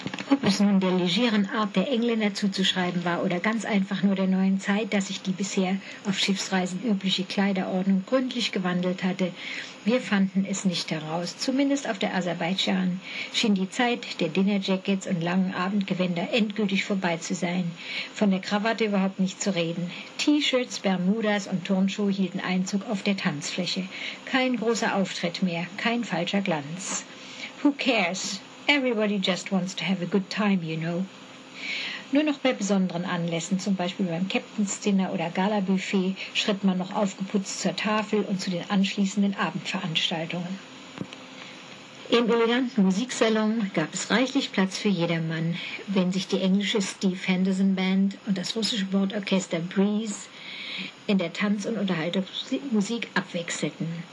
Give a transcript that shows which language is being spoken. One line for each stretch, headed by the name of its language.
German: Ob es nun der legeren Art der Engländer zuzuschreiben war oder ganz einfach nur der neuen Zeit, dass sich die bisher auf Schiffsreisen übliche Kleiderordnung gründlich gewandelt hatte, wir fanden es nicht heraus. Zumindest auf der Aserbaidschan schien die Zeit der Dinnerjackets und langen Abendgewänder endgültig vorbei zu sein. Von der Krawatte überhaupt nicht zu reden. T-Shirts, Bermudas und Turnschuhe hielten Einzug auf der Tanzfläche. Kein großer Auftritt mehr, kein falscher Glanz.
English: Who cares? Everybody just wants to have a good time, you know.
German: Nur noch bei besonderen Anlässen, zum Beispiel beim Captain's Dinner oder Gala-Buffet, schritt man noch aufgeputzt zur Tafel und zu den anschließenden Abendveranstaltungen. Im eleganten Musiksalon gab es reichlich Platz für jedermann, wenn sich die englische Steve Henderson Band und das russische Bordorchester Breeze in der Tanz- und Unterhaltungsmusik abwechselten.